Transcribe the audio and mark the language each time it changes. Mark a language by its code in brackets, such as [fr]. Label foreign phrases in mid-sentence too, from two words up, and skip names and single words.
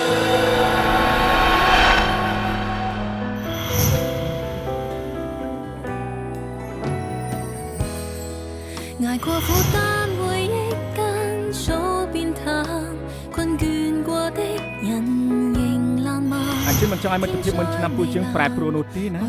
[yue] 捱過苦擔回憶間早變淡，困倦過的人仍爛漫。 [km] អញ្ចឹងមិនចង់ឲ្យមិត្តភាពមុនឆ្នាំពូជើងប្រែប្រួលនោះទេណា